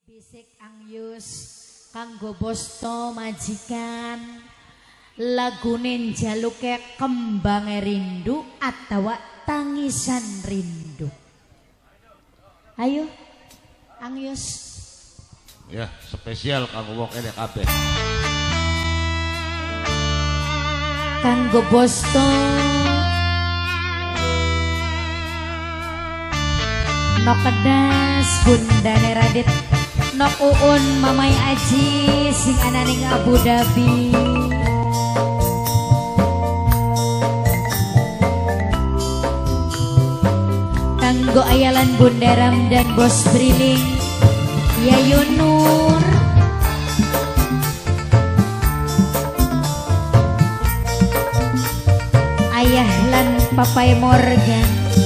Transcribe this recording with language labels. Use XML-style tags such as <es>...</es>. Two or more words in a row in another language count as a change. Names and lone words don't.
<jv>Bisik Angyus kanggo Bosto majikan lagune jaluke kembange rindu atawa tangisan rindu. Ayo Angyus. Ya, spesial kanggo wong kene kabeh. Kanggo Bosto no kedas bundane Radit, no uun mamai Aji sing ananing Abu Dhabi. Kanggo ayalan Bunda Ram dan Bos Briling, Yayu Nur, Ayah lan Papai Morgan.</jv>